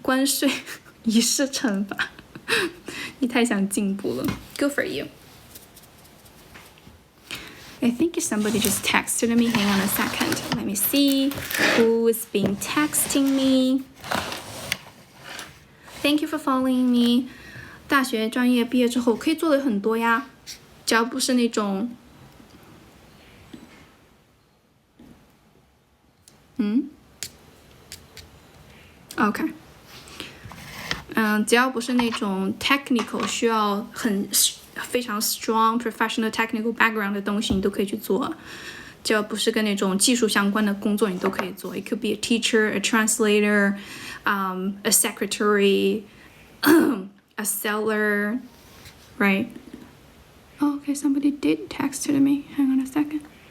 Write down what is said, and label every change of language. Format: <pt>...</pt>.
<zh>关税仪式惩罚。你太想进步了。</zh> <en>Good for you. I think somebody just texted me. Hang on a second. Let me see who is being texting me. Thank you for following me.</en> <zh>大学专业毕业之后可以做的很多呀，只要不是那种，OK， 只要不是那种 technical 需要非常</zh> <en>strong professional technical background</en> <zh>的东西，你都可以去做。只要不是跟那种技术相关的工作，你都可以做。</zh> <en>It could be a teacher, a translator, a secretary, a seller, right? Oh, okay, somebody did text to me. Hang on a second.</en>